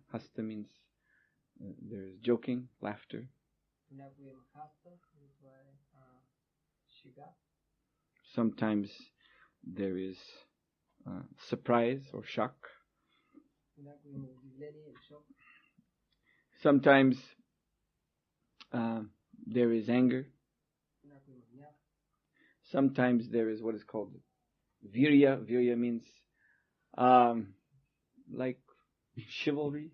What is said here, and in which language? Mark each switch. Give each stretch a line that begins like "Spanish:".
English: Hasta means there is joking, laughter.
Bulgarian: Понякога има хаста, и това е шега.
English: Sometimes there is surprise or shock.
Bulgarian: Понякога има удивление или шок.
English: Sometimes there is anger.
Bulgarian: Понякога има гняв.
English: Sometimes there is what is called virya. Virya means like chivalry.